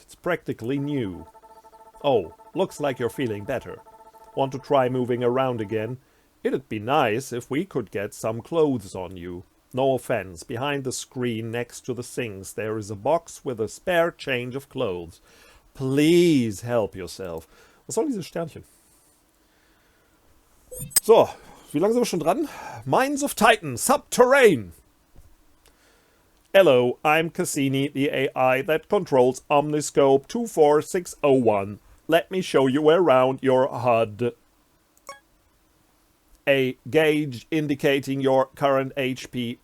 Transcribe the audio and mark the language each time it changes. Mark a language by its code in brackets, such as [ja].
[en] It's practically new. Oh, looks like you're feeling better. Want to try moving around again? It'd be nice if we could get some clothes on you. No offense. Behind the screen next to the sinks there is a box with a spare change of clothes. Please help yourself. [de] Was soll dieses Sternchen? So, wie lange sind wir schon dran? [en] Mines of Titan, SUBTERRAIN. Hello, I'm Cassini, the AI that controls Omniscope 24601. Let me show you around your HUD. A gauge indicating your current HP.